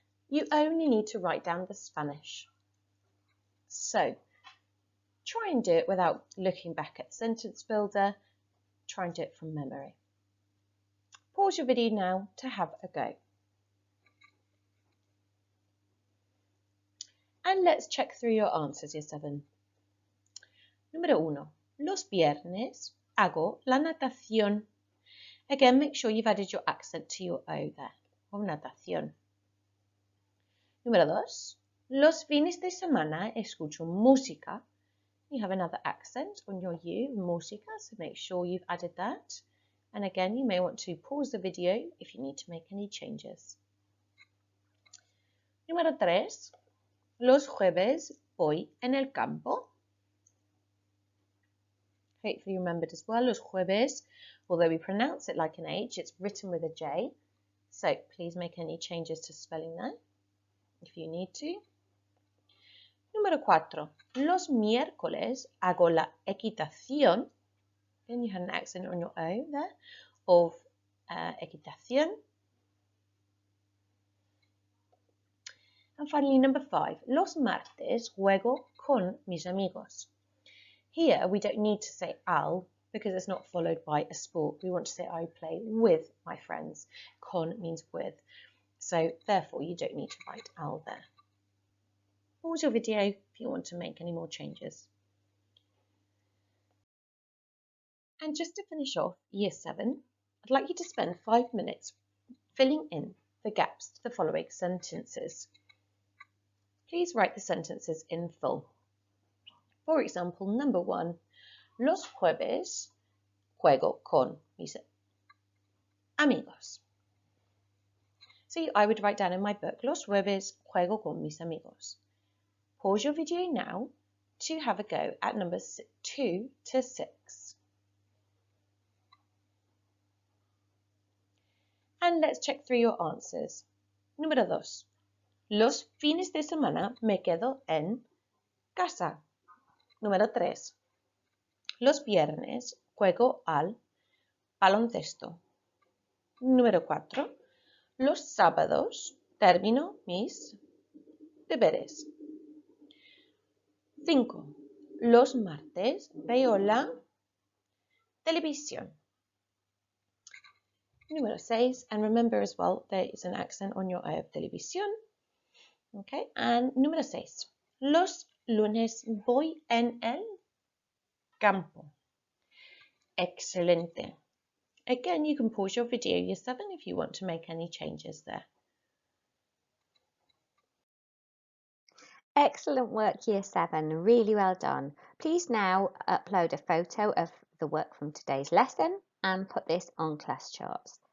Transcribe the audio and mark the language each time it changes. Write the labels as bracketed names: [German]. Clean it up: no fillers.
[English] You only need to write down the Spanish. So try and do it without looking back at Sentence Builder. Try and do it from memory. Pause your video now to have a go. And let's check through your answers, Year 7. [Spanish] Número 1. Los viernes hago la natación. [English] Again, make sure you've added your accent to your O there. [Spanish] O natación. Número 2. Los fines de semana escucho música. [English] You have another accent on your U, música, so make sure you've added that. And again, you may want to pause the video if you need to make any changes. [Spanish] Número 3. Los jueves voy en el campo. [English] Hopefully you remembered as well, los jueves, although we pronounce it like an H, it's written with a J. So please make any changes to spelling there if you need to. [Spanish] Número 4. Los miércoles hago la equitación. [English] And you had an accent on your O there of equitación. And finally, number 5. [Spanish] Los martes juego con mis amigos. [English] Here we don't need to say al because it's not followed by a sport. We want to say I play with my friends. Con means with. So therefore you don't need to write al there. Pause your video if you want to make any more changes. And just to finish off Year 7, I'd like you to spend 5 minutes filling in the gaps to the following sentences. Please write the sentences in full. For example, number 1, [Spanish] los jueves juego con mis amigos. [English] See, I would write down in my book, [Spanish] los jueves juego con mis amigos. [English] Pause your video now to have a go at numbers 2 to 6. And let's check through your answers. [Spanish] Número 2. Los fines de semana me quedo en casa. Número 3. Los viernes juego al baloncesto. Número 4. Los sábados termino mis deberes. 5. Los martes veo la televisión. Número 6. [English] And remember as well, there is an accent on your I of televisión. Okay, and [Spanish] número 6. Los lunes voy en el campo. Excelente. [English] Again, you can pause your video Year 7 if you want to make any changes there. Excellent work, Year 7. Really well done. Please now upload a photo of the work from today's lesson and put this on class charts.